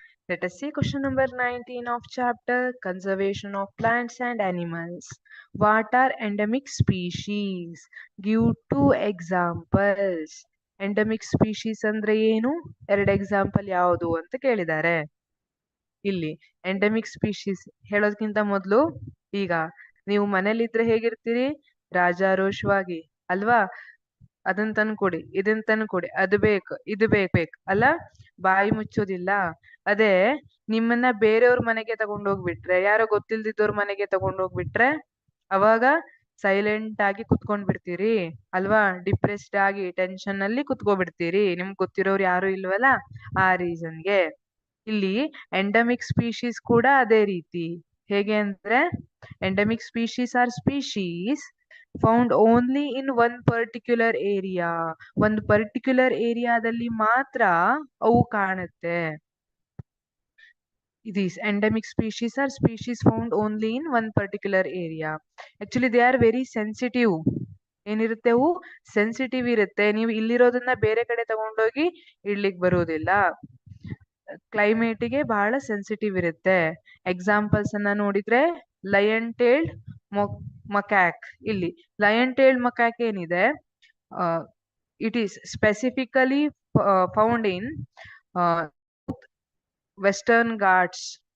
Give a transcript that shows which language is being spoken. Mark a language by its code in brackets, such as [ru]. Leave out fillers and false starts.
[en] Let us see question number 19 of chapter Conservation of Plants and Animals. What are endemic species? Give two examples. [kn] Endemic species ಅಂದ್ರೆ ಏನು? ಎರಡು example ಯಾವುದು ಅಂತ ಕೇಳಿದ್ದಾರೆ. ಇಲ್ಲಿ endemic species ಹೇಳೋದಕ್ಕಿಂತ ಮೊದಲು ಈಗ ನೀವು ಮನೇಲಿದ್ರೆ ಹೇಗಿರ್ತೀರಿ? ರಾಜಾರೋಷವಾಗಿ ಅಲ್ವಾ? ಅದನ್ನ ತಂದ್ಕೊಡಿ, ಇದನ್ನ ತಂದ್ಕೊಡಿ, ಅದು ಬೇಕು, ಇದು ಬೇಕು ಅಲ್ಲ, ಬಾಯಿ ಮುಚ್ಚೋದಿಲ್ಲ. ಅದೇ ನಿಮ್ಮನ್ನ ಬೇರೆಯವ್ರ ಮನೆಗೆ ತಗೊಂಡೋಗ್ಬಿಟ್ರೆ, ಯಾರೋ ಗೊತ್ತಿಲ್ದಿದ್ದವ್ರ ಮನೆಗೆ ತಗೊಂಡೋಗ್ಬಿಟ್ರೆ ಅವಾಗ ಸೈಲೆಂಟ್ ಆಗಿ ಕುತ್ಕೊಂಡ್ ಬಿಡ್ತೀರಿ ಅಲ್ವಾ? ಡಿಪ್ರೆಸ್ಡ್ ಆಗಿ ಟೆನ್ಷನ್ ಅಲ್ಲಿ ಕುತ್ಕೋಬಿಡ್ತೀರಿ, ನಿಮ್ಗೆ ಗೊತ್ತಿರೋರು ಯಾರು ಇಲ್ವಲ್ಲ ಆ ರೀಸನ್ಗೆ. ಇಲ್ಲಿ ಎಂಡಮಿಕ್ ಸ್ಪೀಶೀಸ್ ಕೂಡ ಅದೇ ರೀತಿ. ಹೇಗೆ ಅಂದ್ರೆ [en] Endemic species are species found only in one particular area. [kn] ಒಂದು ಪರ್ಟಿಕ್ಯುಲರ್ ಏರಿಯಾದಲ್ಲಿ ಮಾತ್ರ ಅವು ಕಾಣುತ್ತೆ. [en] These endemic species are species found only in one particular area. Actually they are very sensitive. [kn] ಏನಿರುತ್ತೆ, ಅವು ಸೆನ್ಸಿಟಿವ್ ಇರುತ್ತೆ. ನೀವು ಇಲ್ಲಿರೋದನ್ನ ಬೇರೆ ಕಡೆ ತಗೊಂಡೋಗಿ ಇಡ್ಲಿಕ್ ಬರೋದಿಲ್ಲ. ಕ್ಲೈಮೇಟಿಗೆ ಬಹಳ ಸೆನ್ಸಿಟಿವ್ ಇರುತ್ತೆ. ಎಕ್ಸಾಂಪಲ್ಸ್ ಅನ್ನ ನೋಡಿದ್ರೆ ಲಯನ್ ಟೇಲ್ಡ್ ಮಕ್ಯಾಕ್. ಇಲ್ಲಿ ಲಯನ್ ಟೇಲ್ಡ್ ಮಕ್ಯಾಕ್ ಏನಿದೆ, [en] It is specifically found in Western Ghats.